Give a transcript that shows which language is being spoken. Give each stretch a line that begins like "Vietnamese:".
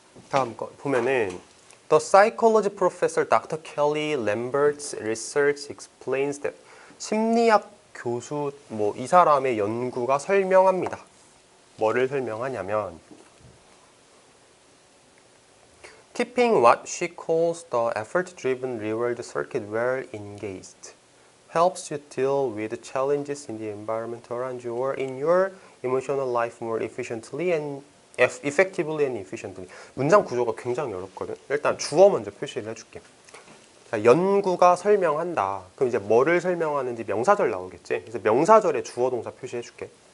English: 다음 거 보면은 The psychology professor Dr. Kelly Lambert's research explains that
Korean: 심리학 교수 이 사람의 연구가 설명합니다. 뭐를 설명하냐면
English: Keeping what she calls the effort-driven reward circuit well engaged helps you deal with challenges in the environment around you or in your emotional life more efficiently and effectively and efficiently.
Korean: 문장 구조가 굉장히 어렵거든. 일단 주어 먼저 표시를 해줄게. 자, 연구가 설명한다. 그럼 이제 뭐를 설명하는지 명사절 나오겠지. 그래서 명사절에 주어 동사 표시해줄게.